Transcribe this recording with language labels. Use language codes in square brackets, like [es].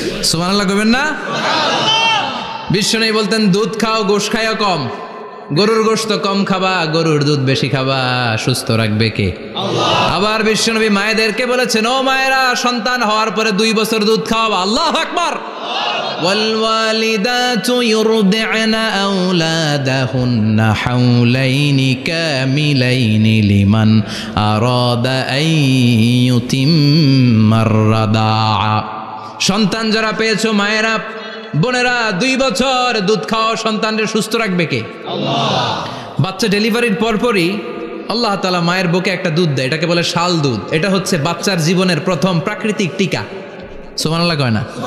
[bn] সুবহানাল্লাহ কইবেন না? বিশ্বনবী বলতেন দুধ খাও, গোশ খাইও কম। গরুর গোশত কম খাবা, গরুর দুধ বেশি খাবা। সুস্থ রাখবে কে? আল্লাহ। আবার বিশ্বনবী মায়েদেরকে বলেছেন ও মায়েরা, সন্তান হওয়ার পরে 2 বছর দুধ খাওয়াবা। আল্লাহু আকবার। [ar] والوالدات يرضعن أولادهن حولين كاملين لمن أراد أن يتم الرضاعة। [bn] সন্তান যারা পেয়েছো মায়েরা বোনেরা, 2 বছর দুধ খাও, সন্তানকে সুস্থ রাখবে কে? আল্লাহ। বাচ্চা ডেলিভারির পরপরই আল্লাহ তাআলা মায়ের বুকে একটা দুধ দেয়, এটাকে বলে শাল দুধ। এটা হচ্ছে বাচ্চার জীবনের প্রথম প্রাকৃতিক টিকা। সুবহানাল্লাহ কয় না?